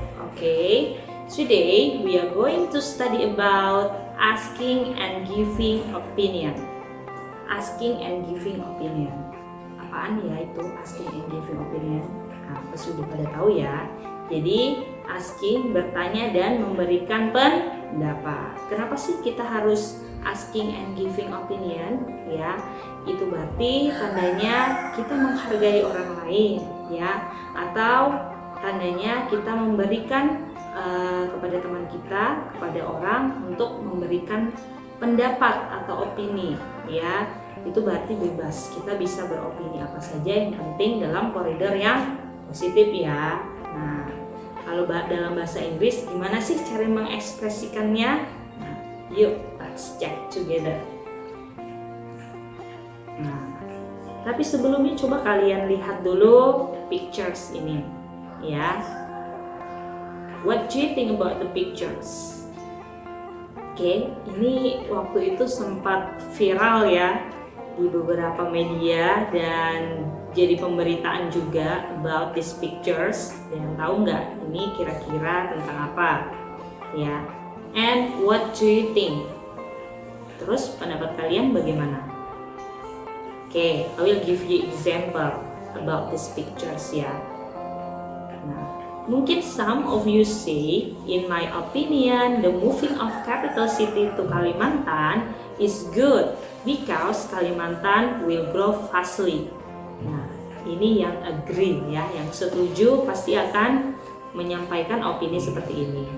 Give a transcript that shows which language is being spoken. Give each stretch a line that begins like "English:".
English: Okay, today we are going to study about asking and giving opinion. Asking and giving opinion.
Indonesian: Apaan ya itu asking and giving opinion? Nah, pasti udah pada tahu ya. Jadi asking bertanya dan memberikan pendapat. Kenapa sih kita harus asking and giving opinion? Ya, itu berarti tandanya kita menghargai orang lain, ya, atau tandanya kita memberikan kepada teman kita, kepada orang untuk memberikan pendapat atau opini, ya. Itu berarti bebas, kita bisa beropini apa saja, yang penting dalam koridor yang positif ya. Nah, kalau dalam bahasa Inggris gimana sih cara mengekspresikannya?
English: Nah, yuk let's check together.
Indonesian: Nah, tapi sebelumnya coba kalian lihat dulu pictures ini, ya.
English: What do you think about the pictures?
Indonesian: Oke, ini waktu itu sempat viral ya di beberapa media dan jadi pemberitaan juga
English: about these pictures.
Indonesian: Dan tahu nggak ini kira-kira tentang apa? Ya,
English: and what do you think?
Indonesian: Terus pendapat kalian bagaimana?
English: Oke, I will give you example about these pictures ya. Nah, mungkin some of you say, in my opinion, the moving of capital city to Kalimantan is good because Kalimantan will grow fastly.
Indonesian: Nah, ini yang agree ya, yang setuju pasti akan menyampaikan opini seperti ini.